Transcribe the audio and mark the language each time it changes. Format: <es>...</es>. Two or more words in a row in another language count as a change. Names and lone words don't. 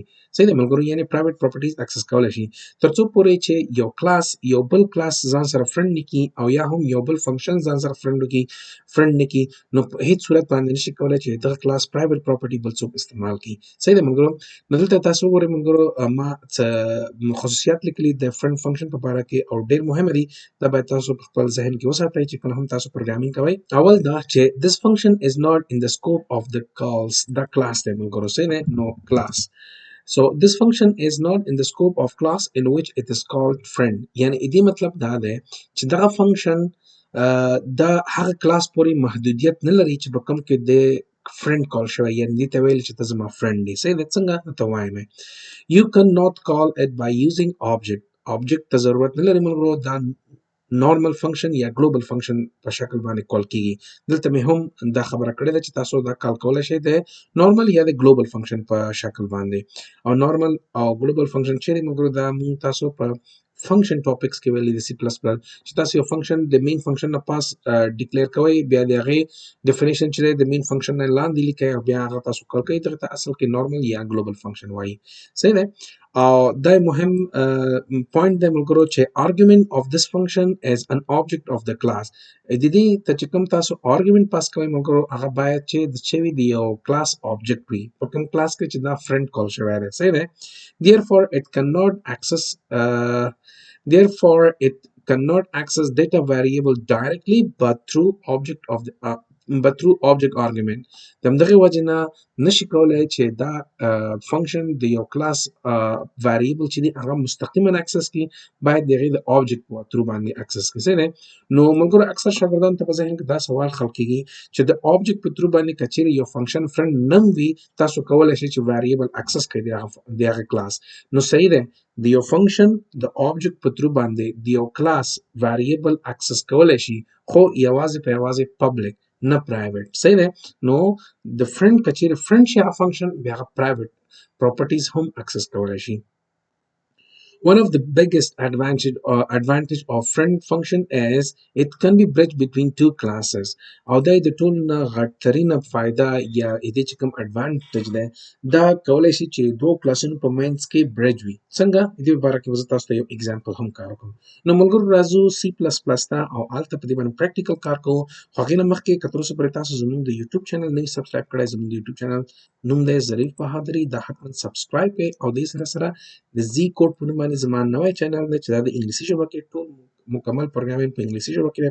<ps>صحیح دی ملګرو، یعنی</ps> <en>private properties access</en> <ps>کولی شي ترڅو پورې چې یو کلاس یو بل کلاس ځان سره فرند نکي او یا هم یو بل فنکشن ځان سره فرند نکي نو په هیڅ صورت باندې نشي کولی چې دغه</ps> <en>class private property</en> <ps>بل څوک استعمال کړي. صحیح دی ملګرو. نو دلته تاسو وګورئ ملګرو ما څه خصوصیات لیکلي د</ps> <en>friend function</en> <ps>په باره کې او ډېر مهمه دي. دا باید تاسو په خپل ذهن کې وساتئ چې کله هم تاسو پروګرامینګ کوئ. اول دا چې</ps> <en>this function is not in the scope of the calls</en> <ps>دا کلاس دی ملګرو. صحیح دی نو کلاس.</ps> <en>So this function is not in the scope of class in which it is called friend.</en> <ps>یعنی دې مطلب دا دی چې دغه فنکشن دا هغه کلاس پورې محدودیت نه لري چې په کوم کې د</ps> <en>friend call</en> <ps>شوی، یعنی دې ته ویل چې ته زما فرند دی. صحیح دی. څنګه ته وایم</ps> <en>you cannot call it by using object</en> <ps>ته ضرورت نه لري ملګرو. دا</ps> <en>normal function</en> <ps>یا</ps> <en>global function</en> <ps>په شکل باندې کال کیږي. دلته مې هم دا خبره کړې ده چې تاسو دا کال کولی شئ د نورمال یا د</ps> <en>global function</en> <ps>په شکل باندې. او نورمال او</ps> <en>global function</en> <ps>چیرې ملګرو دا موږ تاسو په</ps> <en>function topics</en> <ps>کې ویلي د سی پلس پلس چې تاسو یو فنکشن د</ps> <en>main function</en> <ps>نه پاس ډیکلیئر کوئ بیا د هغې ډیفینیشن چې دی د</ps> <en>main function</en> <ps>نه لاندې لیکئ او بیا هغه تاسو کال کوئ. دغه ته اصل کې نورمال یا</ps> <en>global function</en> <ps>وایي. صحیح دی. او دا مهم پوینټ دی ملګرو چې</ps> <en>argument of this function is an object of the class.</en> <ps>د دې ته چې کوم تاسو</ps> <en>argument pass</en> <ps>کوئ ملګرو هغه باید چې د چوي د یو</ps> <en>class object</en> <ps>وي په کوم کلاس کې چې دا فرند کال شوی دی. صحیح دی.</ps> <en>therefore it cannot access data variable directly but through object argument.</en> <ps>دغه وجه نه نشي کولای چې دا فنکشن د یو کلاس ویریبل چې دی هغه مستقیما اکسس کی، باید دغه د object په تر باندې اکسس کی. صحیح دی. نو ملګرو اکثر شاګردان ته په ذهن کې دا سوال خلق کیږي چې د object په تر باندې کچېرې یو فنکشن فرند نم وي تاسو کولای شئ چې</ps> <en>variable access</en> <ps>کړئ د هغه کلاس. نو صحیح دی. د یو فنکشن د object په تر باندې د یو کلاس</ps> <en>variable access</en> <ps>کولای شي خو یوازې په یوازې پبلک نه پرایویټ. صحیح دی. نو د فرند کچېرې فرند شي هغه فنکشن بیا هغه</ps> <en>private properties</en> <ps>هم اکسس کولای شي.</ps> <en>One of the biggest advantage of friend function is it can be bridged between two classes.</en> <ps>او دا د ټول نه غټترینه فایده یا دې چې کوم advantage ده دا کولای شي چې دوه کلاسونو په منځ کې برج وي. څنګه دې باره کې وزه تاسو ته یو اگزامپل هم کار وکړم. نو ملګرو راځو سی پلس پلس ته او هلته په دې باندې پریکټیکل کار کوو. خو هغې نه مخکې که تر اوسه پورې تاسو زموږ د</ps> <en>YouTube channel</en> <ps>نه سبسکرایب کړی، زموږ د</ps> <en>YouTube channel</en> <ps>نوم دی ظریف بهادري، دا حتما سبسکرایب کړئ او دې سره سره د زی کوډ په نوم باندې زما نوی چینل دی چې دا د انګلیسي ژبه کې ټول مکمل پروګرامینګ په انګلیسي ژبه کې دی.</ps>